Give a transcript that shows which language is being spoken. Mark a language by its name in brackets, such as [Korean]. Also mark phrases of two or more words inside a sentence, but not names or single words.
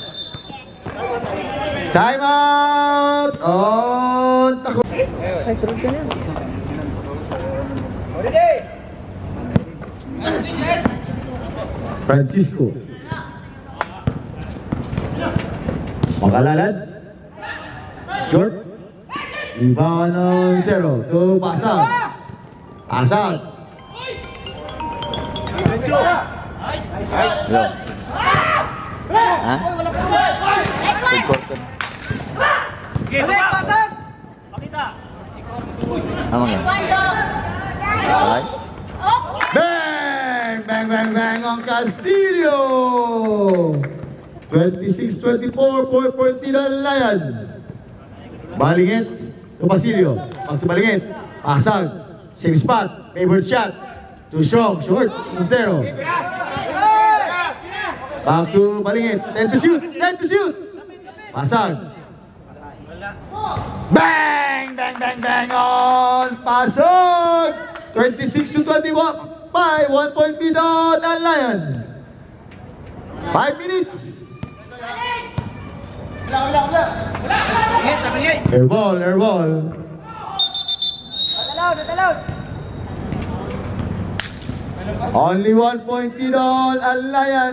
[English] Time out on Taco. [Filipino] Francisco. Makalalad. [English] Short. [Filipino] Rebound ng Tero. To Pasag. Pasag. [English] Hello. Ha? Good quarter. [Filipino] Balik, pasag! Pakita. Tama nga. Okay. [English] Bang! Bang, bang, bang ang Castillo! [Filipino] 26-24, 4-14 ang Lion. [English] Balingit to Basilio. Back to Balingit. Pasag. Same spot. Favorite shot. Too strong. Short. Montero. Back to Balingit. 10 to shoot. 10 to shoot. Pasag. Bang! Bang, bang, bang on Pasag! 26 to 21. 1 point lead on ang Lion. 5 minutes. Air ball, air ball. Only 1 point lead on ang Lion.